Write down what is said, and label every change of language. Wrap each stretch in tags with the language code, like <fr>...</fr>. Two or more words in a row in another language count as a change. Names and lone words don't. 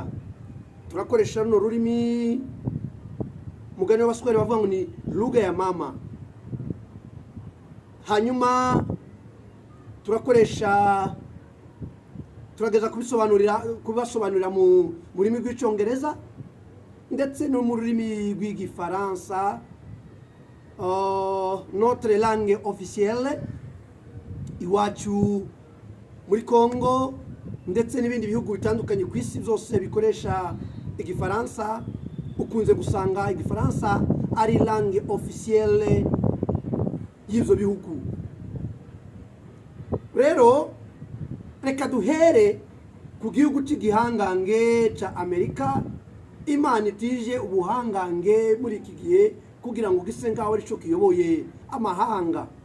<rw>Turakoresha runo rurimi, mugani w'abaswere bavuga ngo ni</rw> <sw>lugha ya mama.</sw> <rw>Hanyuma turageza kubasobanurira mu rurimi rw'icyongereza ndetse no mu rurimi rw'igifaransa,</rw> <fr>notre langue officielle</fr> <rw>iwacu muri Congo ndetse n'ibindi bihugu bitandukanye ku isi byose bikoresha igifaransa. Ukunze gusanga igifaransa ari</rw> <fr>langue officielle</fr> <rw>y'ivyo bihugu. Rero reka duhere ku gihugu cy'igihangange ca Amerika. Imana itije ubuhangange muri iki gihe kugira ngo gise ngaho ari cyo kiyoboye amahanga.</rw>